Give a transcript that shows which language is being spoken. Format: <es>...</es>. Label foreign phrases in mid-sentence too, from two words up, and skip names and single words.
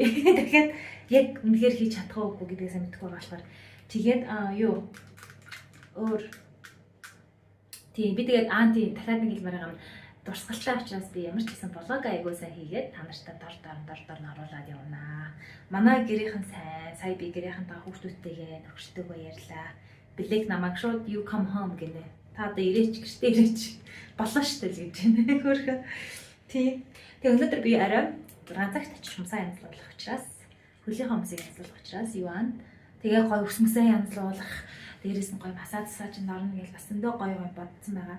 <mn>Тэгэхээр яг үнэхээр хийж чадах уугүй гэдгээс мэдэхгүй болохоор тэгээд юу өөр тийм би тэгээд дахиад нэг хэлмээр байгаа юм. дурсгалтай учраас би ямар ч гэсэн блог аягуулсан хийгээд та нартай дор оруулаад явнаа. Манай гэрийнхэн сайн, сая би гэрийнхэнтэй хүүхдүүдтэйгээ нөхөртөөгөө ярьлаа. Билег намайг шууд</mn> <en>you come home</en> <mn>гинэ. Та одоо ирээч гэртээ ирээч. Болоо штэ л гэж байна. Хөрхөн. Тийм. Тэгээ өнөөдөр би арай 6 цагт очиж хумсаа янзлуулах учраас хөлийнхөө хумсыг янзлуулах учраас юу аа. Тэгээ гой өсмөсөө янзлуулах. Дээрээс нь гой масаж чинь орно гэж бас өндөө гой бодсон байгаа.</mn>